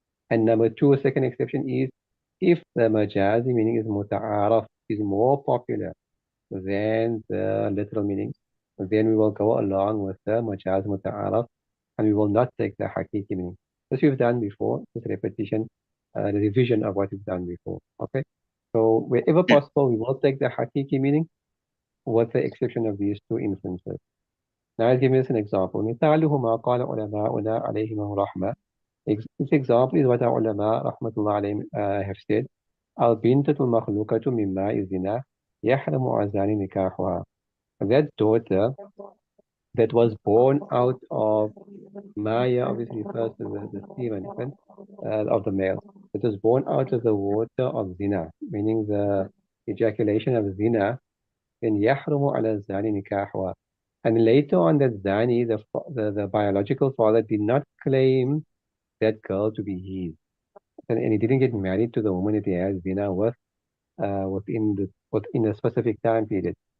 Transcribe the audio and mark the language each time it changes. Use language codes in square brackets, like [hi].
[en] And number two, second exception is if the majazi meaning is muta'araf, is more popular than the literal meaning, then we will go along with the majaz muta'araf and we will not take the hakiki meaning. This we've done before, this repetition, the revision of what we've done before. Okay, so wherever possible, we will take the hakiki meaning, with the exception of these two instances. Now I'll give you an example. [ar] مثاله ما قال علماؤنا عليهم الرحمة. [en] This example is what our ulama [ar] rahmatullah alayhim [en] have said. [ar] البنت المخلوقة من ماء الزنا يحرم عزان نكاحها. [en] That daughter that was born out of Maya obviously refers to the semen of the male. It was born out of the water of zina, meaning the ejaculation of zina. Then [ar] yahrumu ala zani nikahwa. [en] And later on, that zani, the biological father, did not claim that girl to be his, and he didn't get married to the woman that he had zina with within a specific time period.